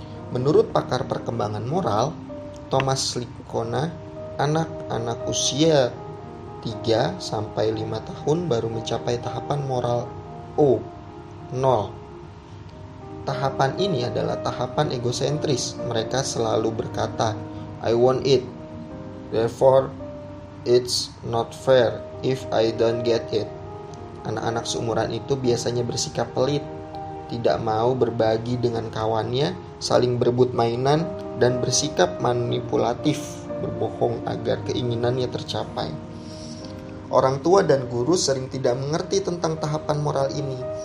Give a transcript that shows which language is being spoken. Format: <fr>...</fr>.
<id>Menurut pakar perkembangan moral, Thomas Lickona, anak-anak usia 3-5 tahun baru mencapai tahapan moral O, 0. Tahapan ini adalah tahapan egosentris.</id> <en>Mereka selalu berkata, "I want it, therefore it's not fair if I don't get it."</en> <id>Anak-anak seumuran itu biasanya bersikap pelit, tidak mau berbagi dengan kawannya, saling berebut mainan, dan bersikap manipulatif, berbohong agar keinginannya tercapai. Orang tua dan guru sering tidak mengerti tentang tahapan moral ini.</id>